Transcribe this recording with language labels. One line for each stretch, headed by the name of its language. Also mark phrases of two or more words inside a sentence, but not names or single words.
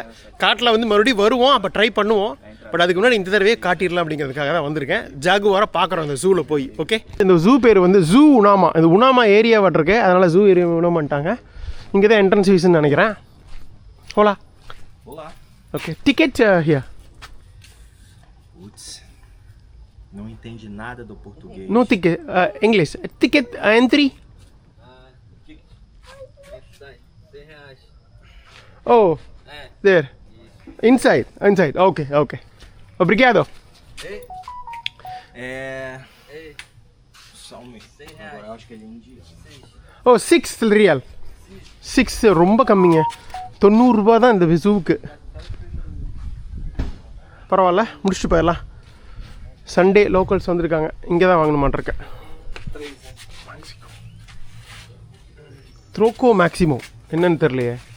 Tamil: காட்டில் வந்து மறுபடியும் வருவோம், அப்போ ட்ரை பண்ணுவோம். பட் அதுக்கு முன்னாடி இந்த தடவையே காட்டிடலாம் அப்படிங்கிறதுக்காக தான் வந்திருக்கேன். ஜாகுவாரை பார்க்குறோம் அந்த ஜூவில் போய். ஓகே, இந்த ஜூ பேர் வந்து ஜூ உனாமா. இந்த உனாமா ஏரியா வட்டிருக்கு, அதனால் ஜூ ஏரியா உணமாட்டாங்க. இங்கே தான்
English: entrance fees
Tamil: நினைக்கிறேன்.
English: Olá okay. Ticket here.
Portuguese: Não entende nada do português.
English: No ticket, English. Ticket entry. Oh, there. Inside. Okay.
Portuguese: Obrigado. Só um mês. Agora eu acho que ele é indiano.
Tamil: ஓ 6 ரியல் 6 ரொம்ப கம்மிங்க 90 ரூபா தான் இந்த ஜூவுக்கு. பரவாயில்ல, முடிச்சுட்டு போயிடலாம்.
English: Sunday locals
Tamil: வந்திருக்காங்க, இங்கே தான் வாங்கணுமான்ருக்கேன்.
Portuguese: troco máximo
Tamil: என்னன்னு தெரியலையே.